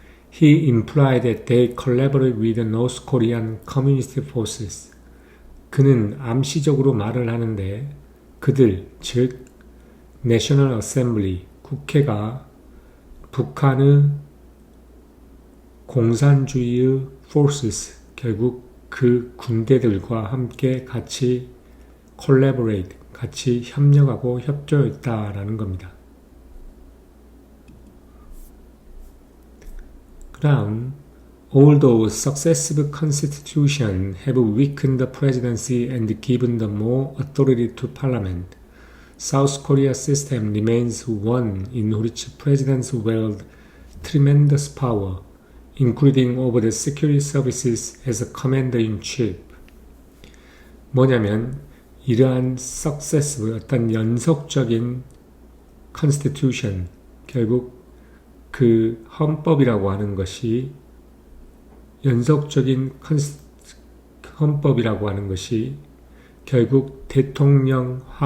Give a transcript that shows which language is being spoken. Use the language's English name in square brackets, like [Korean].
[English] He implied that they collaborated with the North Korean Communist Forces. [Korean] 그는 암시적으로 말을 하는데 그들, 즉 National Assembly, 국회가 북한의 공산주의의 forces, 결국 그 군대들과 함께 같이 collaborate, 같이 협력하고 협조했다라는 겁니다. 그 다음, [English] although successive constitutions have weakened the presidency and given the more authority to parliament, South Korea's system remains one in which presidents wield tremendous power, including over the security services as a commander-in-chief. [Korean] 뭐냐면 이러한 successive, 어떤 연속적인 constitution, 결국 그 헌법이라고 하는 것이 연속적인 헌법이라고 하는 것이 결국 대통령